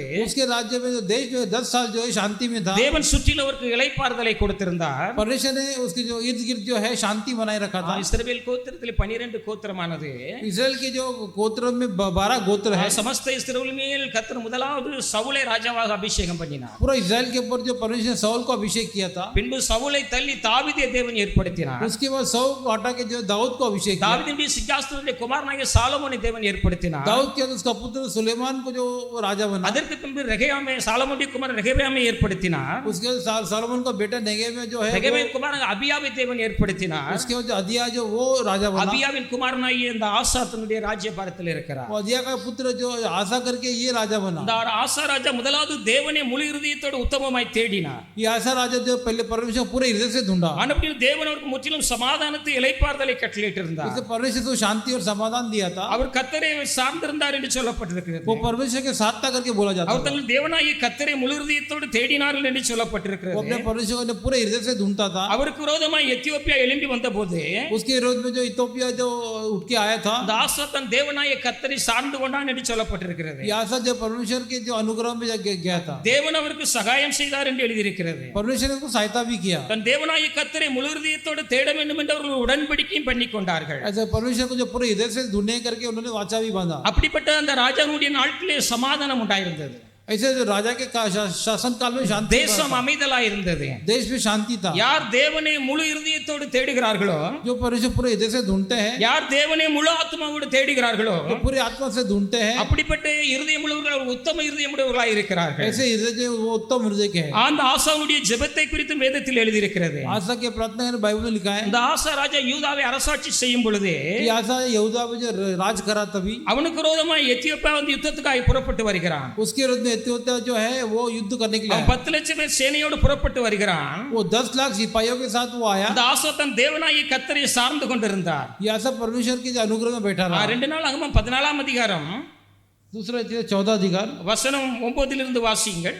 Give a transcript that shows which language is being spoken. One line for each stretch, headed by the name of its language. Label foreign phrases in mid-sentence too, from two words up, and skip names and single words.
Hindi: उसके राज्य में जो देश जो 10 साल जो है शांति में था.
Tamil: தேவன் சுற்றிலவருக்கு இளைப்பாறுதலை கொடுத்திருந்தார்.
Hindi: परमेश्वर ने उसके जो इर्द गिर्द जो है शांति बनाए रखा था.
Tamil: இஸ்ரவேல் கோத்திரத்திலே 12 கோத்திரமானது
Hindi: इजराइल के जो गोत्र में 12 गोत्र है. समस्त इस्राएल
Tamil: மேல் கர்த்தர் முதலாவது சவுலை ராஜாவாக அபிஷேகம் பண்ணினார்.
Hindi: पूरा इजराइल के ऊपर जो परमेश्वर ने शाऊल को अभिषेक किया था.
Tamil: பின்பு சவுலை தள்ளி தாவீதை தேவன் ஏற்படுத்தினார்.
Hindi: उसके बाद शाऊल को हटा के जो दाऊद को अभिषेक किया.
Tamil: தாவீதின் சிங்காசனத்திலே குமாரனாகிய சாலமோனை தேவன் ஏற்படுத்தினார்.
Hindi: दाऊद के उसका पुत्र सुलेमान को जो राजा बना.
Tamil: அதற்கு பின்பு ரெகெயாமை சாலமோனுடைய குமாரன் ரெகெயாமை ஏற்படுத்தினார்.
Hindi: उसके सालोमन का बेटा नेगेम जो है
Tamil: ரெகெயாமின் குமாரன் அபியாவை தேவன் ஏற்படுத்தினார்.
Hindi: उसके जो अदिया जो वो राजा बना.
Tamil: அபியாவின் குமாரனாகிய இந்த ஆசா தன்னுடைய ராஜ்யபாரத்தில் இருக்கிறார்.
Hindi: अदिया का पुत्र जो आसा करके ये राजा बना.
Tamil: இந்த ஆசா ராஜா முதலாவது தேவனை முழு இருதயத்தோடு உத்தமமாய் தேடினார்.
Hindi: ये आसा राजा जो पहले परमेश्वर पूरे हृदय से ढूंढा.
Tamil: ஆனபடி தேவன் அவருக்கு முற்றிலும் சமாதானத்தை இளைப்பாறுதலை கட்டளையிட்டிருந்தார்.
Hindi: इससे परमेश्वर को शांति और समाधान दिया था.
Tamil: அவர் கர்த்தரை சார்ந்திருந்தார் என்று சொல்லப்பட்டிருக்கிறது.
Hindi: वो परमेश्वर के साथ था करके बोला जाता है.
Tamil: அவர் தங்கள் தேவனாகிய கர்த்தரை முழு இருதயத்தோடு தேடினார்கள் என்று சொல்லப்பட்டிருக்கிறது.
Hindi: वो अपने परमेश्वर को पूरे हृदय से ढूंढता था.
Tamil: அவருக்கு விரோதமாய் எத்தியோப்பியா எழும்பி வந்தபோது
Hindi: उसके विरोध में जो इथियोपिया जो उठ के आया था.
Tamil: அந்த ஆசா தன் தேவனாகிய கர்த்தரை சார்ந்து கொண்டான் என்று சொல்லப்பட்டிருக்கிறது.
Hindi: ये आसा जो परमेश्वर के जो अनुग्रह में गया था.
Tamil: தேவன் அவருக்கு சகாயம் செய்தார் என்று எழுதியிருக்கிறது.
Hindi: परमेश्वर ने उसको सहायता भी किया.
Tamil: தன் தேவனாகிய கர்த்தரை முழு இருதயத்தோடு தேட வேண்டும் என்று அவர்கள் உடன்படிக்கையும் பண்ணி கொண்டார்கள்.
Hindi: ऐसे परमेश्वर को जो पूरे हृदय से ढूंढने करके उन्होंने वाचा भी बांधा.
Tamil: அப்படிப்பட்ட அந்த ராஜாவுடைய நாட்களிலே சமாதானம் உண்டாயிருந்தது.
Hindi: ऐसे जो राजा के शासन काल में शांति.
Tamil: தேசம் அமைதலாய் இருந்தது.
Hindi: देश में शांति था.
Tamil: யார் தேவனை முழு இருதயத்தோடு தேடுகிறார்களோ,
Hindi: जो परमेश्वर पूरे हृदय से ढूंढते हैं,
Tamil: யார் தேவனை முழு ஆத்மாவோடு தேடுகிறார்களோ,
Hindi: जो पूरे आत्मा से ढूंढते हैं,
Tamil: அப்படிப்பட்ட இருதயம் உள்ளவர்கள் உத்தம இருதயம் உடையவர்களாய் இருக்கிறார்கள்.
Hindi: ऐसे हृदय जो वो उत्तम हृदय के हैं.
Tamil: அந்த ஆசாவுடைய ஜெபத்தை குறித்து வேதத்தில் எழுதியிருக்கிறது.
Hindi: आसा के प्रार्थना ने बाइबल में लिखा है.
Tamil: இந்த ஆசா ராஜா யூதாவை அரசாட்சி செய்யும் பொழுது
Hindi: ये आसा यहूदा में जो राज करा तभी
Tamil: அவனுக்கு விரோதமாய் எத்தியோப்பியா வந்து யுத்தத்துக்காக புறப்பட்டு வருகிறான்.
Hindi: उसके विरुद्ध में इथियोपिया जो है वो युद्ध करने के लिए
Tamil: 10 லட்சம் பேர் சேனையோடு புறப்பட்டு வருகிறான்.
Hindi: वो 10 लाख सिपाहियों के साथ वो आया.
Tamil: அந்த ஆசா தன் தேவனாகிய கர்த்தரை சார்ந்து கொண்டிருந்தார்.
Hindi: ये आसा परमेश्वर के अनुग्रह में बैठा रहा.
Tamil: 2 நாளாகமம் 14ஆம் அதிகாரம்
Hindi: दूसरा 14 अधिकार
Tamil: வசனம் 9 இலிருந்து வாசியுங்கள்.